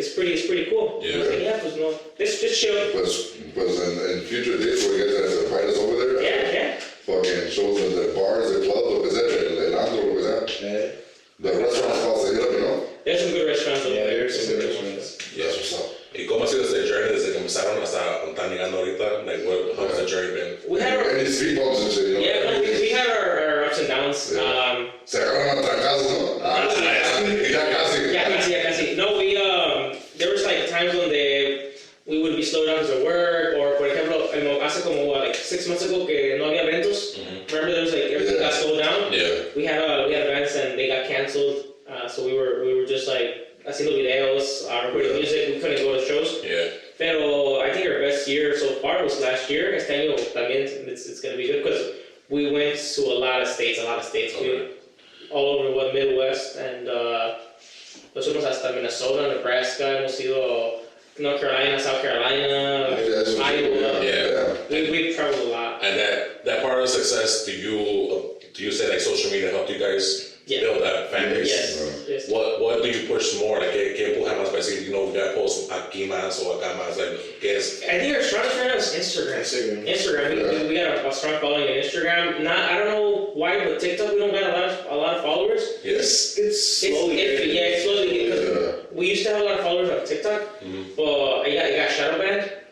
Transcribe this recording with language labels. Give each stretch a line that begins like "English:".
English: It's pretty cool. Yeah. I was like, yeah,
Spanish: pues no,
English: just chill.
Spanish: Pues
English: in future days where you guys have to invite us over there. Yeah. Fucking shows in the bars, the clubs,
Spanish: lo que sea, el antro, lo que sea.
English: The restaurants cost a hit up, you know? There's some good restaurants over there. There's some good restaurants. That's what's up.
Spanish: ¿Y cómo ha sido este journey desde que empezaron hasta están llegando ahorita?
English: Like, how's the journey been? We had our, Any speed bumps and shit, you know? yeah, no, we had our ups and downs.
Spanish: Se agarraron a trancazos, ¿no? Ya casi.
English: No, there was like times when we would be slowed down to work, or
Spanish: por ejemplo, hace como
English: like 6 months ago
Spanish: que no había eventos.
English: Remember there was like everything got slowed down? Yeah. We had events and they got canceled. So we were just like
Spanish: haciendo videos,
English: recording music. We couldn't go to shows. Yeah.
Spanish: Pero
English: I think our best year so far was last year.
Spanish: Este año también
English: it's going to be good because we went to a lot of states. Okay. All over the Midwest, and
Spanish: nos fuimos hasta
English: Minnesota, Nebraska,
Spanish: hemos ido
English: North Carolina, South Carolina, Iowa. Yeah. We've traveled a lot. And that part of success, do you say like social media helped you guys build that fan base? Yes. What do you push more? Like,
Spanish: ¿qué empuja más para decir,
English: we got posts
Spanish: aquí más o acá más?
English: Like,
Spanish: ¿qué es?
English: I think our strongest right now is Instagram. We got a strong following on Instagram. I don't know why, but TikTok we don't got a lot of followers. Yes. It's slowly. It's slowly because we used to have a lot of followers on TikTok, but it got shadow banned.